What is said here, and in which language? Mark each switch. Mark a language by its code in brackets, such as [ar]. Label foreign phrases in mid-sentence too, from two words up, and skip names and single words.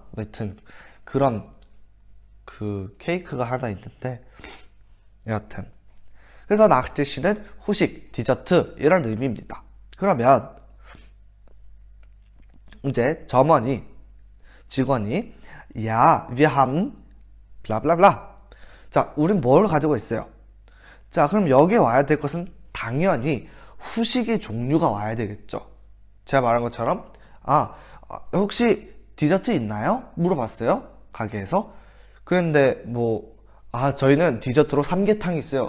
[ko] 여튼 그런 그 케이크가 하나 있는데, 여하튼 그래서 Nachtisch는 후식, 디저트 이런 의미입니다. 그러면 이제 직원이 [de] Ja, wir haben [ko] 블라블라블라. 자, 우린 뭘 가지고 있어요? 자, 그럼 여기에 와야 될 것은 당연히 후식의 종류가 와야 되겠죠. 제가 말한 것처럼 혹시 디저트 있나요? 물어봤어요. 가게에서. 그런데 저희는 디저트로 삼계탕이 있어요.